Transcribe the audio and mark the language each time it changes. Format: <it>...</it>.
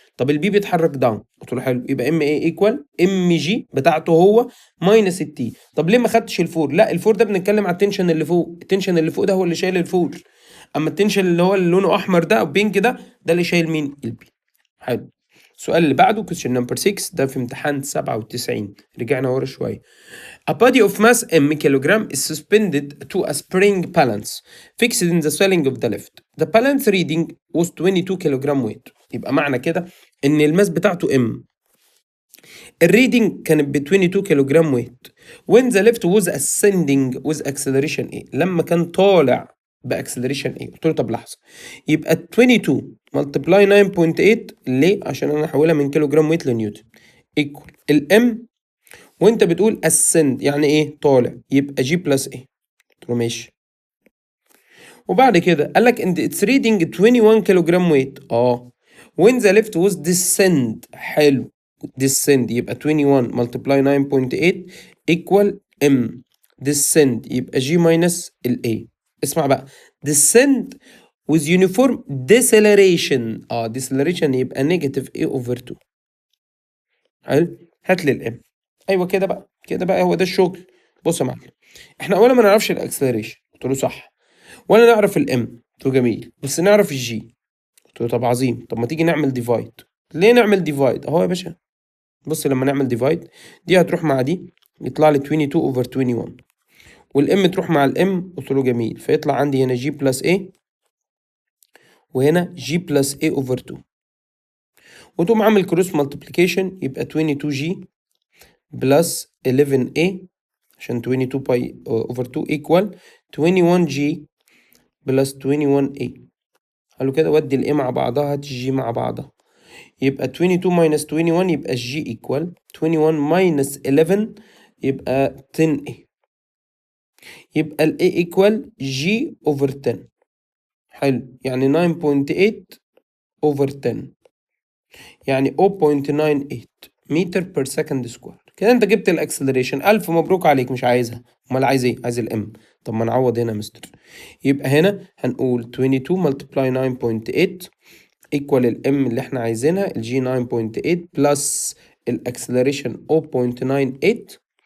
<ar>طب البي بيتحرك داون. قلت له حلو، يبقى ام ايه ايكوال ام جي بتاعته هو ماينس التي. طب ليه ما خدتش الفور؟ لا، الفور ده بنتكلم على التنشن اللي فوق، التنشن اللي فوق ده هو اللي شايل الفور. اما التنشن اللي هو اللي لونه احمر ده او بينك ده اللي شايل مين؟ البي. حلو. السؤال اللي بعده</ar> <en>question number 6</en> <ar>ده في امتحان 97. رجعنا ورا شويه.</ar> <en>A body of mass m kilogram is suspended to a spring balance fixed in the ceiling of the lift. The balance reading was 22 kilogram weight.</en> <ar>يبقى معنى كده ان الماس بتاعته m، الريدنج كانت ب 22 كيلوجرام ويت.</ar> <en>when the lift was ascending with acceleration</en> <ar>ايه؟ لما كان طالع باكسلريشن ايه؟ قلت له طب لحظه، يبقى 22 ملتبلاي 9.8 ليه؟ عشان انا هحولها من كيلو جرام ويت لنيوتن ايكوال الام. وانت بتقول ascend يعني ايه؟ طالع، يبقى جي بلس ايه. قلت له ماشي. وبعد كده قال لك انت اتس ريدنج 21 كيلو جرام ويت</ar> <en>when the lift was descend. حلو، descend يبقى 21 multiply 9.8 equal m. descend يبقى g minus ال a.</en> <ar>اسمع بقى،</ar> <en>descend with uniform deceleration. deceleration يبقى negative a over 2.</en> <ar>حلو، هات لي الام. ايوه كده بقى، كده بقى هو ده الشغل. بص يا معلم، احنا اولا ما نعرفش الاكسلريشن. قلت له صح. ولا نعرف الام. قلت له جميل، بس نعرف الجي. قلت له طب عظيم، طب ما تيجي نعمل ديفايد. ليه نعمل ديفايد؟ اهو يا باشا، بص لما نعمل ديفايد دي هتروح مع دي يطلع لي 22 اوفر 21 والام تروح مع الام. قلت له جميل، فيطلع عندي هنا جي بلس ايه وهنا جي بلس ايه اوفر 2 وتقوم عامل كروس مالتيبليكيشن يبقى 22 جي بلس 11 ايه عشان 22 باي اوفر 2 ايكوال 21 جي بلس 21 ايه. قالوا كده ودي الايه مع بعضها هات الجي مع بعضها يبقى 22 minus 21 يبقى الجي</ar> <en>equal 21 minus 11</en> <ar>يبقى 10 a. يبقى ال a equal g over 10. حلو، يعني 9.8 over 10 يعني 0.98 متر per second square. كده انت جبت الاكسلريشن. الف مبروك عليك، مش عايزها. امال عايز ايه؟ عايز الام. طب ما نعوض هنا يا مستر. يبقى هنا هنقول 22 ملتبلاي 9.8 ايكوال الام اللي احنا عايزينها الجي 9.8 بلس الاكسلريشن 0.98.</ar>